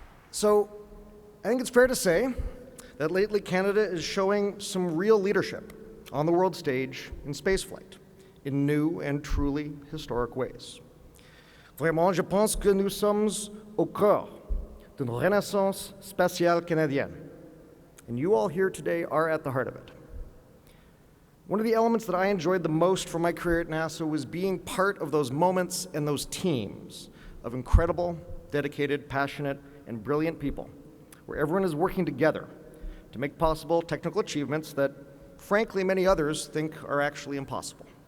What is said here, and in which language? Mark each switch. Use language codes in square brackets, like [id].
[en] So, I think it's fair to say that lately Canada is showing some real leadership on the world stage in spaceflight in new and truly historic ways. [fr] Vraiment, je pense que nous sommes au cœur d'une renaissance spatiale canadienne. [en] And you all here today are at the heart of it. One of the elements that I enjoyed the most from my career at NASA was being part of those moments and those teams of incredible, dedicated, passionate, and brilliant people, where everyone is working together to make possible technical achievements that, frankly, many others think are actually impossible.